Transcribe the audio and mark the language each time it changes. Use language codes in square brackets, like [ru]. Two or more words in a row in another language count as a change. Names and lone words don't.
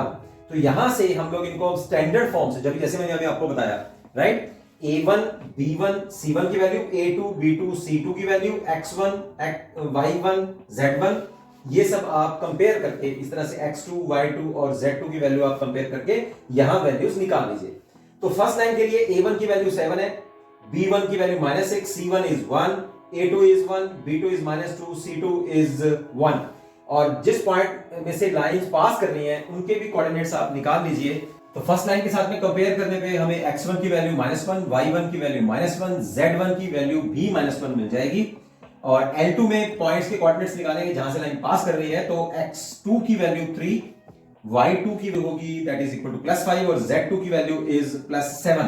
[hi] तो यहां से हम लोग इनको [en] standard form [hi] से, जब जैसे मैंने अभी आपको बताया, राइट, a1 b1 c1 की वैल्यू, a2 b2 c2 की वैल्यू, x1 y1 z1, ये सब आप कंपेयर करके इस तरह से x2 y2 और z2 की वैल्यू आप कंपेयर करके यहां वैल्यूज निकाल लीजिए। तो [en] first line [hi] के लिए a1 की वैल्यू 7 है, b1 की वैल्यू -6, [en] c1 is 1, a2 is 1, b2 is -2, c2 is 1। [hi] और जिस पॉइंट में से [en] lines pass [hi] कर रही हैं उनके भी कोऑर्डिनेट्स आप निकाल लीजिए। तो [en] first line [hi] के साथ में कंपेयर करने पे हमें x1 की वैल्यू -1, y1 की वैल्यू -1, z1 की वैल्यू भी -1 मिल जाएगी, और L2 में पॉइंट्स के कोऑर्डिनेट्स निकालेंगे जहां से [en] line pass [hi] कर रही है, तो x2 की वैल्यू 3, y2 की होगी [en] that is equal to +5, [hi] और z2 की वैल्यू इज +7।